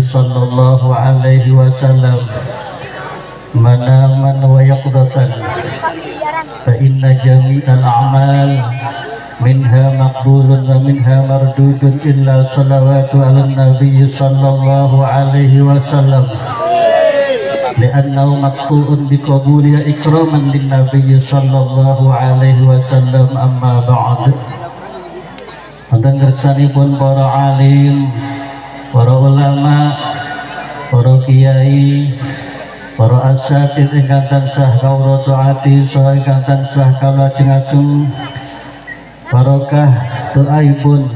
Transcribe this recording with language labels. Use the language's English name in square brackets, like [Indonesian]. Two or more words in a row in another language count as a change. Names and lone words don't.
[Arabic] صلى الله عليه وسلم منامًا ويقظةً فإن جميع الأعمال منها مقبول ومنها مردود إلا الصلاة على النبي صلى الله عليه وسلم لأنه مقطوع بقبولها إكرامًا للنبي صلى الله عليه وسلم أما بعد. [Javanese] Wonten kersanipun para alim, para ulama, para kiai, para asatidz ingkang tansah kawula taati saha ingkang tansah kalajengaken barokah doaipun.